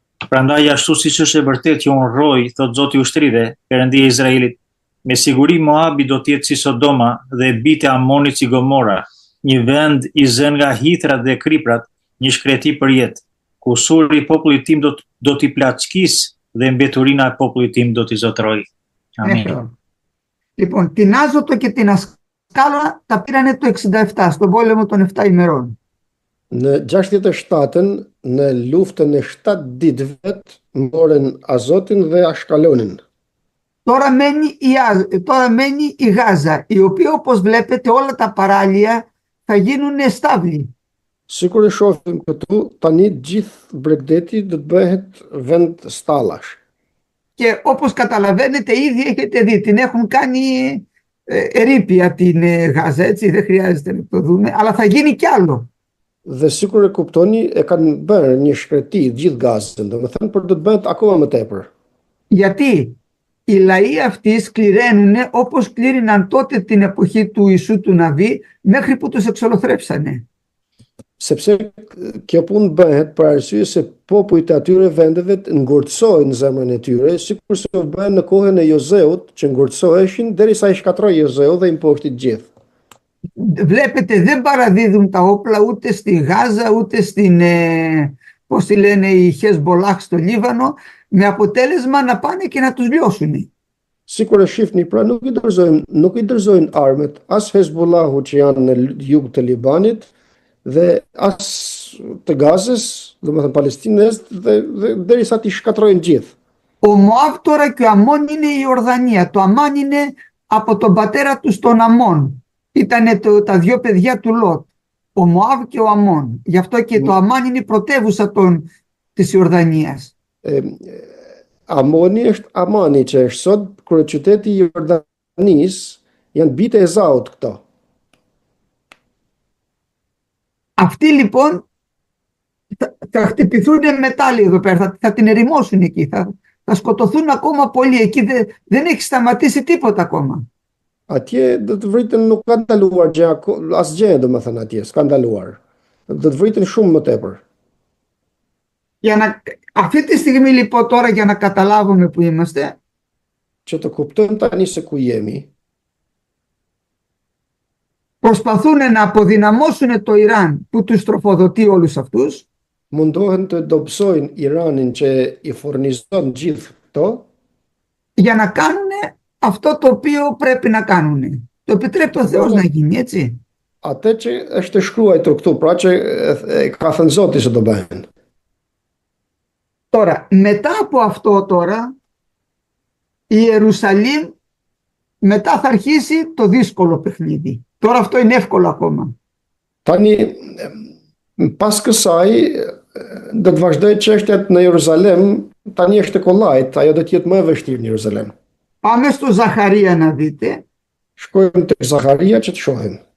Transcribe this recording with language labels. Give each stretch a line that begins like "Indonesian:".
Albanian: Prandaj ashtu siç është e vërtet që unë rroj, thot Zoti i ushtrive, Perëndia e Izraelit, me siguri Moabi do të jetë si Sodoma dhe bijtë e Amonit si Gomora, një vend i zënë nga hithrat dhe kriprat, një shkreti për jetë, ku suri i popullit tim do t'i plaçkis dhe mbeturina e popullit tim do t'i zotroj. Amin.
Greek: Λοιπόν, την Άζωτο και την Ασκάλα τα πήρανε το 67, στον πόλεμο των 7 ημερών.
Albanian: Në 67-ën, në luftën e 7 ditëve, morën Azotin dhe Ashkalonin.
Greek: Τώρα μένει η Γάζα, η οποία όπως βλέπετε όλα τα παράλια θα γίνουν στάβλοι.
Albanian: Sikur e shohim këtu, tani gjithë Bregdeti do të bëhet vend stallash.
Greek: Και όπως καταλαβαίνετε ήδη έχετε δει, την έχουν κάνει ερείπια την Γάζα, έτσι δεν χρειάζεται να το δούμε, αλλά θα γίνει κι άλλο.
Albanian: Dhe sikur e kuptoni, e kanë bërë një shkreti gjithë Gazën, domethënë për do të bëhet akoma më tepër.
Greek: Γιατί οι λαοί αυτοί σκληραίνουν όπως κλήριναν τότε την εποχή του Ιησού του Ναβί μέχρι που τους εξολοθρέψανε.
Albanian: Sepse kjo punë bëhet për arsye se popujt e atyre vendeve ngurtësojnë zemrën e tyre, sikur se u bën në kohën e Jozeut, që ngurtësoheshin derisa i shkatroi Jozeu dhe i mposhti gjithë.
Greek: Βλέπετε, δεν παραδίδουν τα όπλα ούτε στη Γάζα, ούτε στην, πώς τη λένε, η Χεσμπολάχ στο Λίβανο, με αποτέλεσμα να πάνε και να τους λιώσουν.
Albanian: Sikur e shihni, pra nuk i dorëzojnë armët as Hezbollahu që janë në jug të Libanit dhe as të Gazës, domethënë Palestinës, dhe derisa ti shkatrojnë gjithë.
Greek: Ο Μωάβ τώρα και ο Αμών είναι η Ιορδανία. Το Αμάν είναι από τον πατέρα του στον Αμών. Ήτανε τα δύο παιδιά του Λότ. Ο Μωάβ και ο Αμών. Γι' αυτό και το Αμάν είναι η πρωτεύουσα της Ιορδανίας.
Albanian: Amoni është Amani që është sot kryeqyteti i Jordanisë, janë bitë e Ezaut këto.
Greek: Αυτοί λοιπόν θα χτυπηθούν μετάλλοι εδώ πέρα, θα την ερημώσουν εκεί, θα σκοτωθούν ακόμα πολλοί. Εκεί δεν έχει σταματήσει τίποτα ακόμα.
Albanian: Atje do të vriten, nuk ka ndaluar gjë, asgjë domethënë atje, s'ka ndaluar. Do të vriten shumë më tepër.
Greek: Αυτή τη στιγμή λοιπόν τώρα για να καταλάβουμε που είμαστε,
Albanian: Që të kuptojmë tani se ku jemi,
Greek: προσπαθούν να αποδυναμώσουν το Ιράν που τους τροφοδοτεί όλους αυτούς,
Albanian: mundohen të dobësojnë Iranin që i furnizon gjithë këto,
Greek: για να κάνουν αυτό το οποίο πρέπει να κάνουν. Το επιτρέπει ο Θεός να γίνει, έτσι.
Albanian: atë që është shkruar këtu, pra që ka thënë Zoti se do bëhen.
Greek: Τώρα, μετά από αυτό τώρα, η Ιερουσαλήμ μετά θα αρχίσει το δύσκολο παιχνίδι. Τώρα αυτό είναι εύκολο ακόμα.
Albanian: Tani, pas kësaj, do të vazhdoj çështjet në Jeruzalem, tani është e kollajt, ajo do të jetë më e vështirë në Jeruzalem.
Greek: Πάμε στο Ζαχαρία να δείτε.
Albanian: Shkojmë tek Zakharia që të shohim.